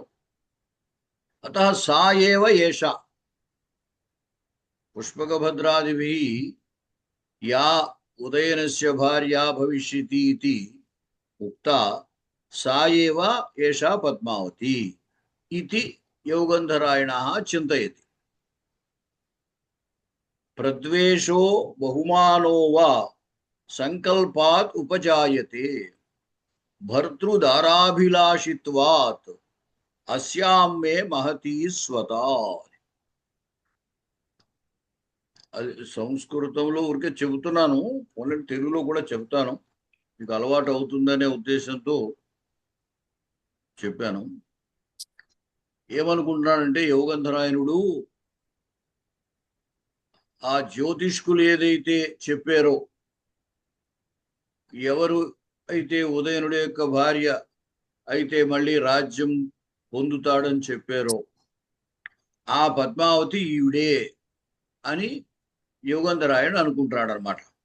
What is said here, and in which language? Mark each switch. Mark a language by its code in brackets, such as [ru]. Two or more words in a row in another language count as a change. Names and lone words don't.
[sa] अतः सा एव एषा पुष्पकभद्रादिभिः या उदयनस्य भार्या भविष्यति इति उक्ता सा एव एषा पद्मावती इति योगन्धरायणः चिन्तयति। प्रद्वेषो बहुमानो वा संकल्पात् उपजायते भर्तृदाराभिलाषित्वात् अस्यां मे महती स्वता। [te] సంస్కృతంలో ఊరికే చెబుతున్నాను, ఓన్లీ తెలుగులో కూడా చెప్తాను, మీకు అలవాటు అవుతుందనే ఉద్దేశంతో చెప్పాను. ఏమనుకుంటున్నానంటే యోగంధరాయణుడు ఆ జ్యోతిష్కులు ఏదైతే చెప్పారో, ఎవరు అయితే ఉదయనుడి యొక్క భార్య అయితే మళ్ళీ రాజ్యం పొందుతాడని చెప్పారో ఆ పద్మావతి ఈవిడే అని యోగంధరాయణుడు అనుకుంటున్నాడు అనమాట.